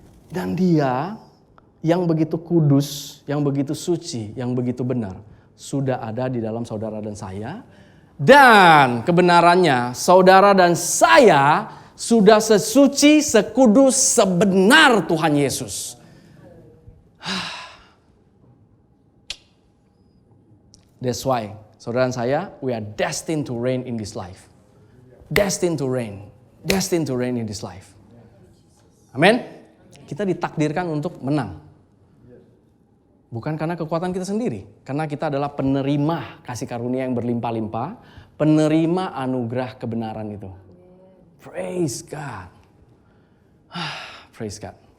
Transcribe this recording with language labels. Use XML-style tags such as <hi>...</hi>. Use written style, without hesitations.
<id>Dan dia yang begitu kudus, yang begitu suci, yang begitu benar, sudah ada di dalam saudara dan saya. Dan kebenarannya, saudara dan saya sudah sesuci, sekudus, sebenar Tuhan Yesus.</id> <en>That's why,</en> <id>saudara dan saya,</id> <en>we are destined to reign in this life. Destined to reign. Destined to reign in this life.</en> <id>Amin. Kita ditakdirkan untuk menang. Bukan karena kekuatan kita sendiri. Karena kita adalah penerima kasih karunia yang berlimpah-limpah. Penerima anugerah kebenaran itu.</id> <en>Praise God. Praise God.</en>